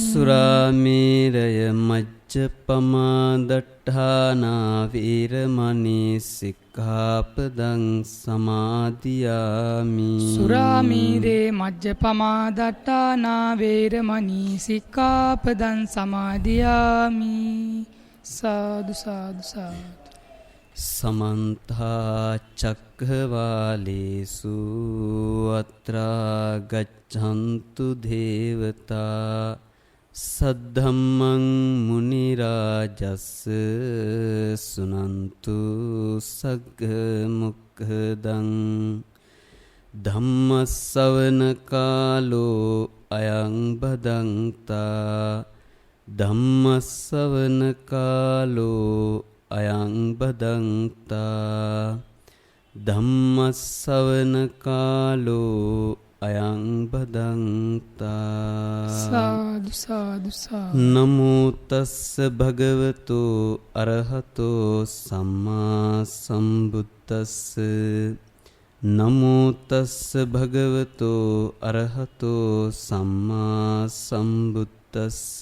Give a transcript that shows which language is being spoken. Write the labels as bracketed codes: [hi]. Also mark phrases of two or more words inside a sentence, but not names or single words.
[pi] සුරාමේරය මජ්ජපමා දට්ඨානා වේරමණී සික්ඛාපදං සමාදියාමි. සුරාමීරේ මජ්ජපමා දට්ඨානා වේරමණී සික්ඛාපදං සමාදියාමි. [si] සාදු සාදු සාදු. [pi] සමන්ත චක්ඛවාලේසු අත්‍රා ගච්ඡන්තු දේවතා සද්ධම්මං මුනි රාජස්ස සුනන්තු සග්ග මොක්ඛදං ධම්ම ශ්‍රවණ කාලෝ අයං බදන්තා. ධම්ම ශ්‍රවණ කාලෝ අයං බදන්තා. ධම්ම ශ්‍රවණ කාලෝ අයං බදන්තා. [si] සාදු සාදු සාදු. [pi] නමෝ තස්ස භගවතෝ අරහතෝ සම්මා සම්බුද්දස්ස. නමෝ තස්ස භගවතෝ අරහතෝ සම්මා සම්බුද්දස්ස.